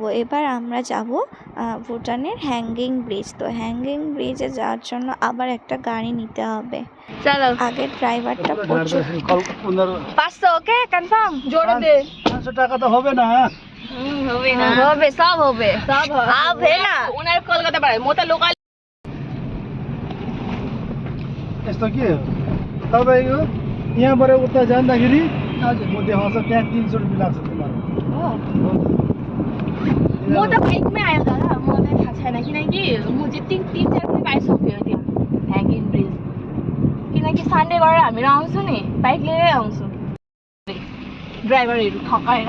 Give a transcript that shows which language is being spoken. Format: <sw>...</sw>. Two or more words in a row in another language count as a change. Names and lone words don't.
<bn>এবার আমরা যাব ভুটানের হ্যাঙ্গিং ব্রিজ। তো হ্যাঙ্গিং ব্রিজে যাওয়ার জন্য আবার একটা গাড়ি নিতে হবে। চলো আগের ড্রাইভারটা প্রচুর 500</bn> <en>okay confirm</en> <bn>জোরে দে 500 টাকা তো হবে না। হবে না হবে সব হবে হবে না</bn> <ne>उनीहरु कलकत्ता पढाइ म त लोकल यस्तो के हो तपाईँको यहाँबाट उता जाँदाखेरि हजुर म देखाउँछ त्यहाँ 300 रुपियाँ लाग्छ तुम्हारो। म त बाइकमै आयो दादा मलाई थाहा छैन किनकि म चाहिँ 3-4 खेप आइसक्यो त्यहाँ ह्याङ्गिङ ब्रिज किनकि सन्डे गरेर हामीहरू आउँछौँ नि बाइक लिएरै आउँछौँ ड्राइभरहरू ठकाएर</ne>